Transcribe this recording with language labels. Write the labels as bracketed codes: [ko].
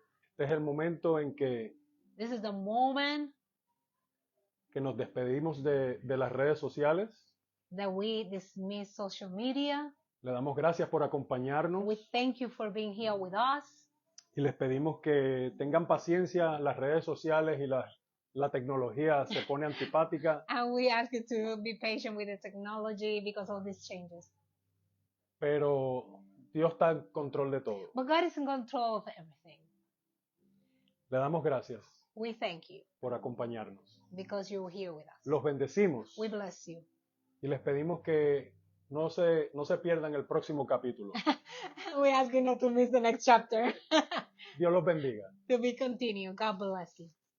[es] Este es el momento en que [en] This is the moment [es] nos despedimos de las redes sociales. [en] that we dismiss social media. [es] Le damos gracias por acompañarnos [en] We thank you for being here with us. [es] y les pedimos que tengan paciencia. Las redes sociales y la tecnología se pone antipática, [en] And we ask you to be patient with the technology because of these changes. [es] pero Dios está en control de todo. [en] But God is in control of everything. [es] Le damos gracias [en] We thank you [es] por acompañarnos. [en] because you're here with us. [es] Los bendecimos [en] We bless you. [es] y les pedimos que no se pierdan el próximo capítulo. [en] We ask you not to miss the next chapter. [es] Dios los bendiga. [en] To be continued. God bless you.